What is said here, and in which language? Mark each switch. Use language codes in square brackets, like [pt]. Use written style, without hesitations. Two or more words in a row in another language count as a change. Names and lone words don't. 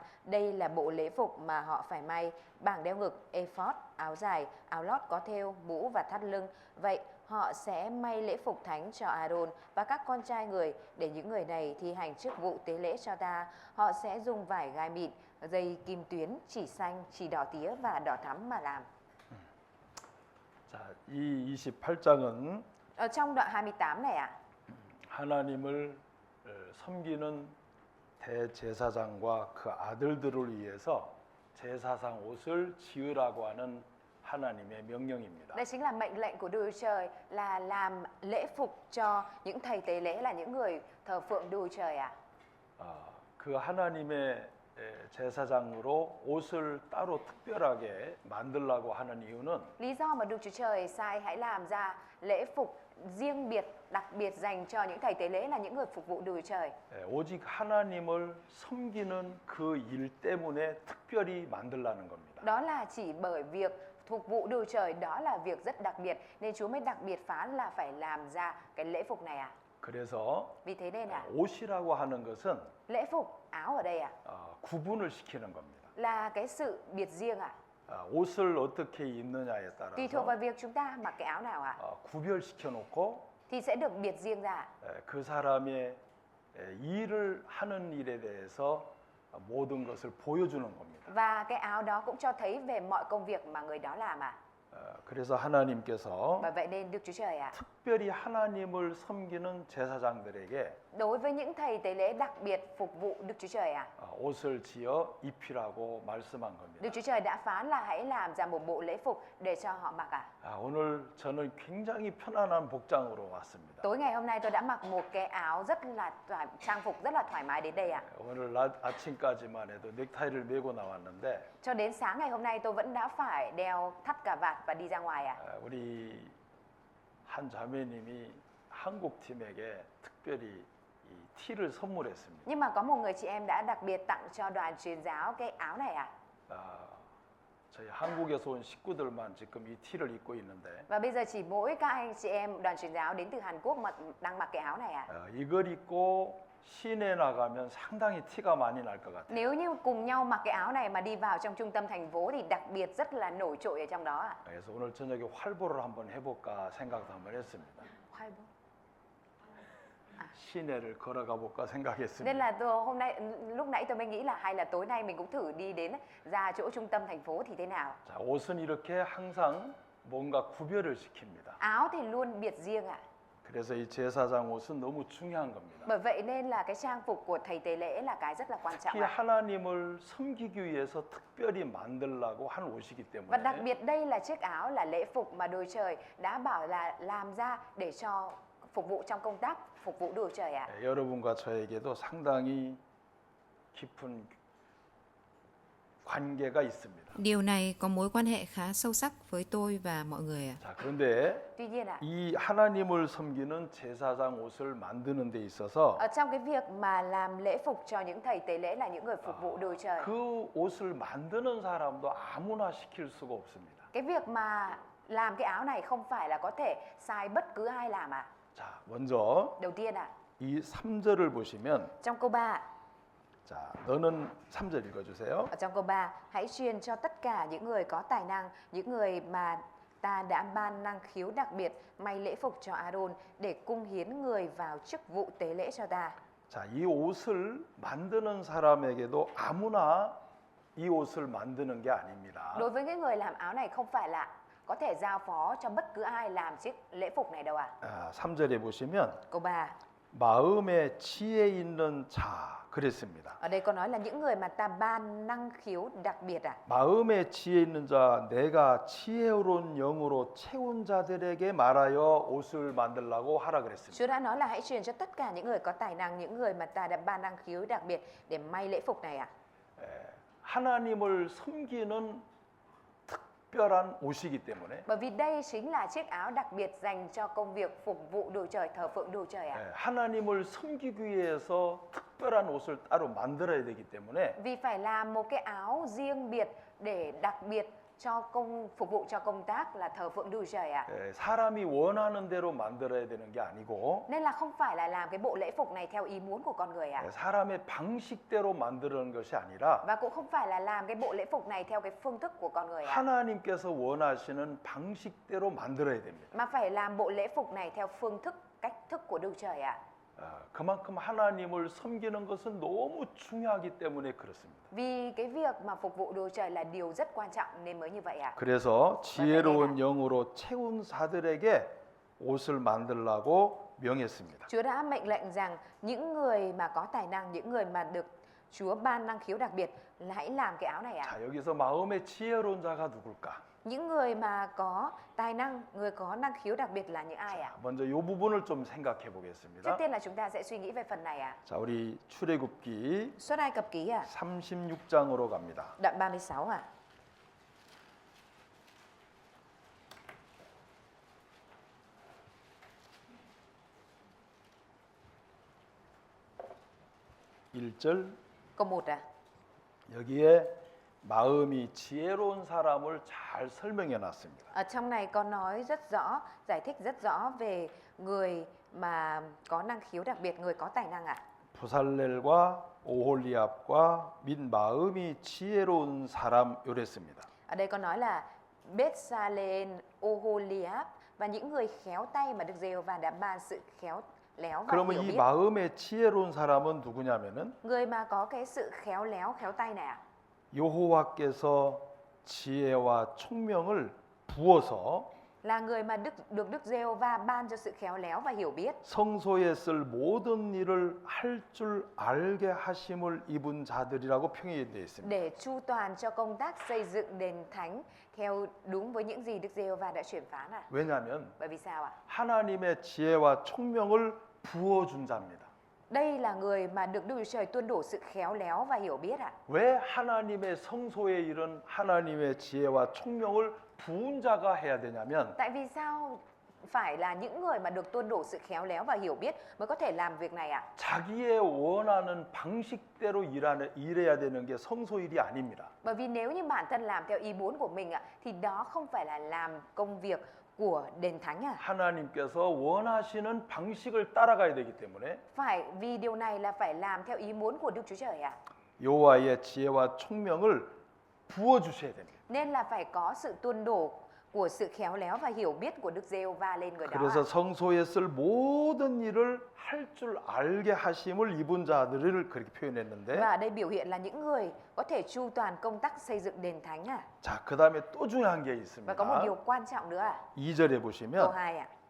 [vi] Đây là bộ lễ phục mà họ phải may: bảng đeo ngực, ephod, áo dài, áo lót có thêu, mũ và thắt lưng. Vậy họ sẽ may lễ phục thánh cho Aaron và các con trai người để những người này thi hành chức vụ tế lễ cho ta. Họ sẽ dùng vải gai mịn, dây kim tuyến, chỉ xanh, chỉ đỏ tía và đỏ thắm mà làm. [ko] 자, 이 28장은 [vi] Ở trong đoạn 28 này ạ, [ko] 하나님을 섬기는 대제사장과 그 아들들을 위해서 제사상 옷을 지으라고 하는 하나님의 명령입니다. [vi] đây chính là mệnh lệnh của Đức Chúa Trời là làm lễ phục cho những thầy tế lễ, là những người thờ phượng Đức Chúa Trời ạ. [ko] 그 하나님의 제사장으로 옷을 따로 특별하게 만들라고 하는 이유는 [vi] Lý do mà Đức Chúa Trời sai hãy làm ra lễ phục riêng biệt, đặc biệt dành cho những thầy tế lễ là những người phục vụ Đức Chúa Trời. [ko] 오직 하나님을 섬기는 그 일 때문에 특별히 만들라는 겁니다. [vi] Đó là chỉ bởi việc phục vụ Đức Chúa Trời, đó là việc rất đặc biệt nên Chúa mới đặc biệt phán là phải làm ra cái lễ phục này ạ. [ko] 그래서 [vi] Vì thế nên ạ, [ko] 옷이라고 하는 것은 [vi] lễ phục, áo ở đây ạ, [ko] 구분을 시키는 겁니다. [vi] là cái sự biệt riêng ạ. [ko] 옷을 어떻게 입느냐에 [vi] Tùy thuộc [ko] 따라서 [vi] vào việc chúng ta mặc cái áo nào ạ, [ko] 구별시켜 놓고 [vi] thì sẽ được biệt riêng ra ạ. [ko] 그 사람의 일을 하는 일에 대해서 모든 것을 보여주는 겁니다. [vi] Và cái áo đó cũng cho thấy về mọi công việc mà người đó làm ạ. [ko] 그래서 하나님께서 [vi] Và vậy nên Đức Chúa Trời ạ, [ko] 특별히 하나님을 섬기는 제사장들에게 [vi] đối với những thầy tế lễ đặc biệt phục vụ Đức Chúa Trời ạ, [ko] 옷을 지어 입히라고 말씀한 [vi] Đức [ko] 겁니다. [vi] Chúa Trời đã phán là hãy làm ra một bộ lễ phục để cho họ mặc ạ. [ko] 오늘 저는 굉장히 편안한 복장으로 왔습니다. [vi] Tối ngày hôm nay tôi đã mặc một cái áo rất là trang phục rất là thoải mái đến đây ạ. [ko] 오늘 아침까지만 해도 넥타이를 메고 나왔는데 [vi] Cho đến sáng ngày hôm nay tôi vẫn đã phải đeo thắt cà vạt và đi ra ngoài ạ. [ko] 우리 한 자매님이 한국 팀에게 특별히 이 티를 선물했습니다. [vi] Nhưng mà có một người chị em đã đặc biệt tặng cho đoàn truyền giáo cái áo này ạ. [ko] 저희 한국에서 온 식구들만 지금 이 티를 입고 있는데 [vi] Và bây giờ chỉ mỗi các anh chị em đoàn truyền giáo đến từ Hàn Quốc mà đang mặc cái áo này ạ. [ko] 이걸 입고 시내 나가면 상당히 티가 많이 날 것 같아요. [vi] Nếu như cùng nhau mặc cái áo này mà đi vào trong trung tâm thành phố thì đặc biệt rất là nổi trội ở trong đó ạ. [ko] 그래서 오늘 저녁에 활보를 한번 해볼까 생각도 한번 했습니다. 시내를 걸어가 볼까 [vi] Nên [ko] 생각했습니다. [vi] là hôm nay lúc nãy tôi mới nghĩ là hay là tối nay mình cũng thử đi đến ra chỗ trung tâm thành phố thì thế nào. [ko] 자, 옷은 이렇게 항상 뭔가 구별을 시킵니다. [vi] Áo thì luôn biệt riêng ạ. [ko] 그래서 이 제사장 옷은 너무 중요한 겁니다. [vi] Bởi vậy nên là cái trang phục của thầy tế lễ là cái rất là quan trọng [ko] 특히 [vi] ạ. [ko] 하나님을 섬기기 위해서 특별히 만들라고 한 옷이기 [vi] Và đặc [ko] 때문에 [vi] biệt đây là chiếc áo là lễ phục mà Đức Trời đã bảo là làm ra để cho phục vụ trong công tác phục vụ Đức Trời ạ. [ko] 여러분과 저에게도 상당히 깊은 관계가 있습니다. [vi] Điều này có mối quan hệ khá sâu sắc với tôi và mọi người ạ. [ko] 자, 그런데 [vi] Tuy nhiên ạ, [ko] 이 하나님을 섬기는 제사장 옷을 만드는 데 있어서 [vi] ở trong cái việc mà làm lễ phục cho những thầy tế lễ là những người phục vụ Đức Trời, [ko] 그 옷을 만드는 사람도 아무나 시킬 수가 없습니다. [vi] cái việc mà làm cái áo này không phải là có thể sai bất cứ ai làm ạ. [ko] 자, 먼저 [vi] Đầu tiên ạ, [ko] 이 3절을 보시면 [vi] trong câu 3 ạ, [ko] 자, 너는 3절 읽어 주세요. [vi] ở trong câu 3, hãy truyền cho tất cả những người có tài năng, những người mà ta đã ban năng khiếu đặc biệt, may lễ phục cho Aaron để cung hiến người vào chức vụ tế lễ cho ta. [ko] 자, 이 옷을 만드는 사람에게도 아무나 이 옷을 만드는 게 아닙니다. [vi] Đối với cái người làm áo này không phải là có thể giao phó cho bất cứ ai làm chiếc lễ phục này đâu ạ. [ko] 3절에 보시면 [vi] Câu 3, [ko] 마음에 지혜 있는 자 그랬습니다. [vi] ở đây có nói là những người mà ta ban năng khiếu đặc biệt ạ. [ko] 마음에 지혜 있는 자 내가 지혜로운 영으로 채운 자들에게 말하여 옷을 만들라고 하라 그랬습니다. [vi] Chúa đã nói là hãy truyền cho tất cả những người có tài năng, những người mà ta đã ban năng khiếu đặc biệt để may lễ phục này ạ. [ko] 하나님을 섬기는 특별한 옷이기 때문에 [vi] Bởi vì đây chính là chiếc áo đặc biệt dành cho công việc phục vụ đồ trời, thờ phượng đồ trời ạ. [ko] 예, 하나님을 섬기기 위해서 특별한 옷을 따로 만들어야 되기 때문에 [vi] Vì phải làm một cái áo riêng biệt để đặc biệt cho phục vụ cho công tác là thờ phượng đồ trời ạ. [ko] 예, 사람이 원하는 대로 만들어야 되는 게 아니고 [vi] Nên là không phải là làm cái bộ lễ phục này theo ý muốn của con người ạ. [ko] 예, 사람의 방식대로 만드는 것이 아니라 [vi] Và cũng không phải là làm cái bộ lễ phục này theo cái phương thức của con người ạ. [ko] 하나님께서 원하시는 방식대로 만들어야 됩니다. [vi] Mà phải làm bộ lễ phục này theo phương thức, cách thức của đồ trời ạ. [ko] 그만큼 하나님을 섬기는 것은 너무 중요하기 때문에 그렇습니다. [vi] Vì cái việc mà phục vụ đồ trời là điều rất quan trọng nên mới như vậy ạ. [ko] 그래서 지혜로운 영으로 채운 자들에게 옷을 만들라고 명했습니다. [vi] Chúa đã mệnh lệnh rằng những người mà có tài năng, những người mà được Chúa ban năng khiếu đặc biệt là hãy làm cái áo này ạ. [ko] 자, 여기서 마음의 지혜로운 자가 누굴까? [vi] Những người mà có tài năng, người có năng khiếu đặc biệt là những ai ạ? [ko] 먼저 이 부분을 좀 생각해 [vi] Trước [ko] 보겠습니다. [vi] tiên là chúng ta sẽ suy nghĩ về phần này ạ. [ko] 자, 우리 출애굽기 [vi] Xuất Ai Cập ký ạ, [ko] 36장으로 갑니다. [vi] đoạn 36 ạ. [ko] 일절 [vi] Câu 1 ạ. [ko] 여기에 마음이 지혜로운 사람을 잘 설명해 놨습니다. [vi] Ở trong này có nói rất rõ, giải thích rất rõ về người mà có năng khiếu đặc biệt, người có tài năng ạ. [ko] 부살렐과 오홀리압과 및 마음이 지혜로운 사람 요랬습니다. [vi] Ở đây có nói là Bethsalen, Oholiab và những người khéo tay mà Đức Giê-hô-va đã ban sự khéo léo và [ko] 그러면 [vi] hiểu [ko] 이 [vi] biết. [ko] 마음의 지혜로운 사람은 누구냐면은 [vi] Người mà có cái sự khéo léo, khéo tay này ạ. [ko] 여호와께서 지혜와 총명을 부어서 [vi] Là người mà được Đức Giê-hô-va ban cho sự khéo léo và hiểu biết. [ko] 성소에 쓸 모든 일을 할 줄 알게 하심을 입은 자들이라고 표현되어 있습니다. [vi] Để chu toàn cho công tác xây dựng đền thánh theo đúng với những gì Đức Giê-hô-va đã truyền phán ạ. [ko] 왜냐하면 [vi] Bởi vì sao ạ? [ko] 하나님의 지혜와 총명을 부어준 자입니다. [vi] Đây là người mà được Đức Chúa Trời tuôn đổ sự khéo léo và hiểu biết ạ. [ko] 왜 하나님의 성소에 이른 하나님의 지혜와 총명을 부은 자가 해야 되냐면 [vi] Tại vì sao phải là những người mà được tuôn đổ sự khéo léo và hiểu biết mới có thể làm việc này ạ? [ko] 자기의 원하는 방식대로 일해야 되는 게 성소 일이 아닙니다. [vi] Bởi vì nếu như bản thân làm theo ý muốn của mình ạ, thì đó không phải là làm công việc của đền thánh ạ. [ko] 하나님께서 원하시는 방식을 따라가야 되기 때문에 [vi] Phải vì điều này là phải làm theo ý muốn của Đức Chúa Trời ạ. [ko] 여호와의 지혜와 총명을 부어 주셔야 됩니다. [vi] Nên là phải có sự tuôn đổ của sự khéo léo và hiểu biết của Đức Giê-hô-va lên người đó. [ko] 그래서 [vi] ạ. [ko] 성소에 쓸 모든 일을 할 줄 알게 하심을 입은 자들을 그렇게 표현했는데 [vi] Và ở đây biểu hiện là những người có thể chu toàn công tác xây dựng đền thánh ạ. [ko] 자, 그다음에 또 중요한 게 [vi] Và có một điều [ko] 있습니다. [vi] quan trọng nữa ạ. [ko] 2절에 [vi] Câu [ko] 보시면 [vi] 2 ạ.